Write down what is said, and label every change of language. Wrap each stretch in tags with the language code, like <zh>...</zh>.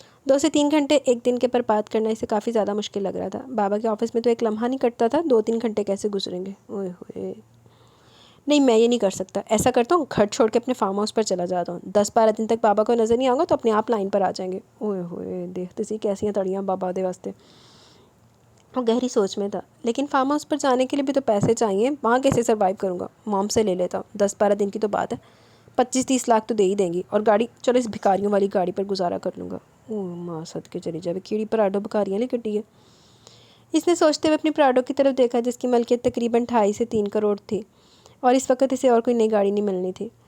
<ur>2 سے 3 گھنٹے ایک دن کے برباد کرنا اسے کافی زیادہ مشکل لگ رہا تھا. بابا کے آفس میں تو ایک لمحہ نہیں کٹتا تھا, 2-3 گھنٹے کیسے گزریں گے. اوئے ہوئے. نہیں میں یہ نہیں کر سکتا. ایسا کرتا ہوں گھر چھوڑ کے اپنے فارم ہاؤس پر چلا جاتا ہوں. 10-12 دن تک بابا کو نظر نہیں آؤں گا تو اپنے آپ لائن پر آ جائیں گے. اوئے ہوئے.</ur> <pa>دیکھتے سی کیسی تڑیاں بابا دے واسطے.</pa> <ur>وہ گہری سوچ میں تھا. لیکن فارم ہاؤس پر جانے کے لیے بھی تو پیسے چاہیے. وہاں کیسے سروائیو کروں گا؟ موم سے لے لیتا ہوں. 10-12 دن کی تو بات ہے. 25-30 لاکھ تو دے ہی دیں گی اور گاڑی چلو اس بھکاریوں والی گاڑی پر گزارا کر لوں گا. ماں صدقے چلی جائے.</ur> <pa>کیڑی پراڈو بھکاریاں نہیں کٹی ہے.</pa> <ur>اس نے سوچتے ہوئے اپنی پراڈو کی طرف دیکھا جس کی ملکیت تقریباً 2.5 سے 3 کروڑ تھی اور اس وقت اسے اور کوئی نئی گاڑی نہیں ملنی تھی.</ur>